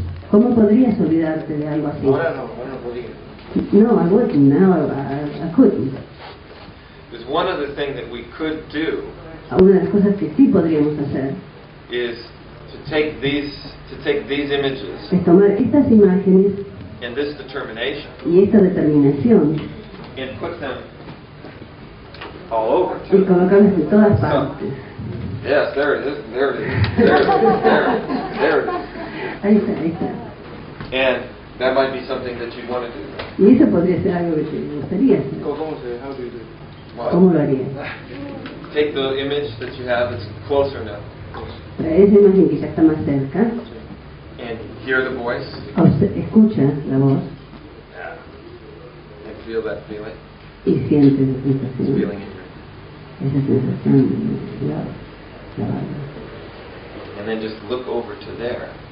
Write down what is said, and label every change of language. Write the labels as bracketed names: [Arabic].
[Spanish] ¿Cómo podrías olvidarte de algo así? Ahora no podía. [English] No, I wouldn't. No, I couldn't. There's one other thing that we could do [Spanish] Una de las cosas que sí podríamos hacer [English] is to take these images [Spanish] es tomar estas imágenes [English] and this determination [Spanish] y esta determinación [English] and put them all over [Spanish] y [English] too. [Spanish] colocarlas en todas partes. [English] Yes, there it is. There it is. There it is. There it is. [Spanish] Ahí está, ahí está. [English] And that might be something that you'd want to do. [Spanish] Y eso podría ser algo que te gustaría hacer. ¿Cómo [English] how do you do it? [Spanish] ¿Cómo lo harías? [English] Take the image that you have that's closer now [Spanish] Trae esa imagen que ya está más cerca, [English] and hear the voice [Spanish] escucha la voz [English] and feel that feeling. [Spanish] y siente esa [English] It's [Spanish] sensación. [English] feeling in your [Spanish] Esa sensación de la barba. [English] and then just look over to there.